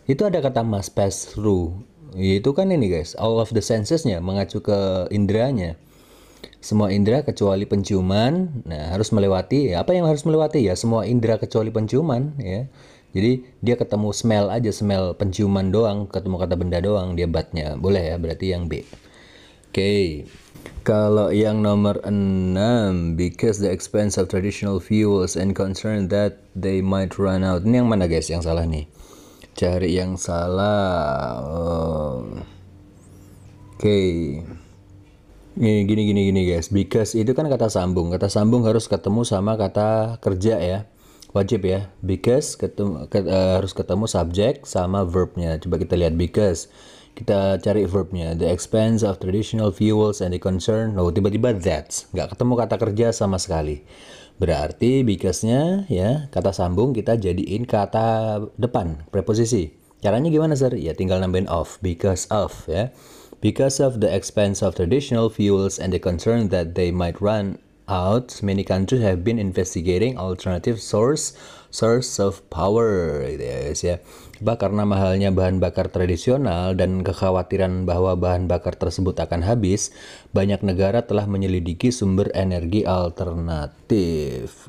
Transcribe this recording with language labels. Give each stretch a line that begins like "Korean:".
Indonesian: Itu ada kata
English: must pass through.
Indonesian: Itu kan ini guys,
English: all of the sensesnya
Indonesian: mengacu ke inderanya. Semua indera kecuali penciuman, nah harus melewati. Ya, apa yang harus melewati ya? Semua indera kecuali penciuman ya. Jadi dia ketemu smell aja, smell penciuman doang, ketemu kata benda doang, dia batnya. Boleh ya, berarti yang B. Oke. Kalau yang nomor 6,
English: because the expense of traditional fuels and concern that they might run out.
Indonesian: Ini yang mana guys yang salah nih? Cari yang salah. Oke. Gini guys. Because itu kan kata sambung. Kata sambung harus ketemu sama kata kerja ya. Wajib ya. Because harus ketemu subjek sama verbnya. Coba kita lihat because. Kita cari verbnya.
English: The expense of traditional fuels and the concern.
Indonesian: Tiba-tiba
English: that's.
Indonesian: Nggak ketemu kata kerja sama sekali. Berarti because-nya ya, kata sambung kita jadiin kata depan, preposisi. Caranya gimana sir? Ya tinggal nambahin of. Because of ya.
English: Because of the expense of traditional fuels and the concern that they might run out, many countries have been investigating alternative source of power
Indonesian: gitu ya guys ya. Karena mahalnya bahan bakar tradisional dan kekhawatiran bahwa bahan bakar tersebut akan habis, banyak negara telah menyelidiki sumber energi alternatif.